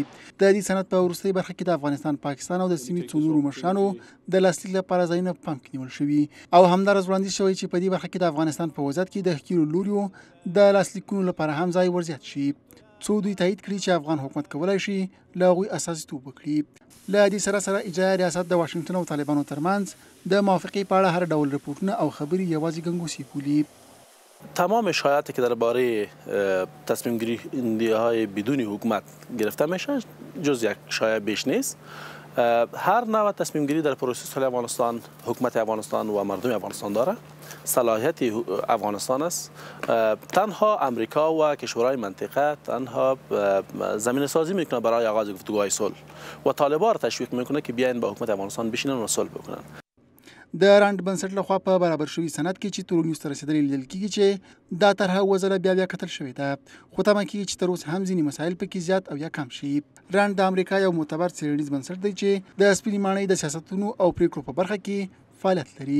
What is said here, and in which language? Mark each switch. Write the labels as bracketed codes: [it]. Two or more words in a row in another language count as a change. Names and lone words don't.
[ps] د دې سند په وروستۍ برخه کې د افغانستان، پاکستان او د سیمې څو نورو مشرانو د لاسلیک لپاره ځایونه په پام کې نیول شوي او همدارس وړاندیز شوی چې په دې برخه کې د افغانستان په وضعیت کې د ښکیلو لوریو د لاسلیکونو لپاره هم ځای ورزیات شي، څو دوی تایید کړي چې افغان حکومت کولی شي له هغوی استازیتوب وکړي. له دې سره اجرایه ریاست د واشنګټن او طالبانو ترمنځ د موافقې په اړه هر ډول رپورټونه او خبرې یوازې ګنګوسې بولي. [fa] تمام شایعاتی که درباره تصمیم گیری های بدون حکومت گرفته میشه جز یک شایعه بیش نیست. هر نوع تصمیم گیری در پروسه صلح افغانستان حکومت افغانستان و مردم افغانستان داره. صلاحیت افغانستان است. تنها امریکا و کشورهای منطقه تنها زمین سازی میکنه برای آغاز گفتگوهای صلح و طالبان را تشویق میکنه که بیاین با حکومت افغانستان بشینن و صلح بکنن. [ps] د راند بنسټ لخوا په برابر شوي سند کې چې تورونیوز ته رسېدلي لیدل کېږي چې دا طرحه اووه ځله بیا کتل شوې ده، خو تمه کېږي چې تر اوسه هم ځینې مسایل پکې زیات او یا کم شي. راند د امریکا یو معتبر څېړنیز بنسټ دی چې د سپینې ماڼۍ د سیاستونو او پریکړو په برخه کې فعالیت لري.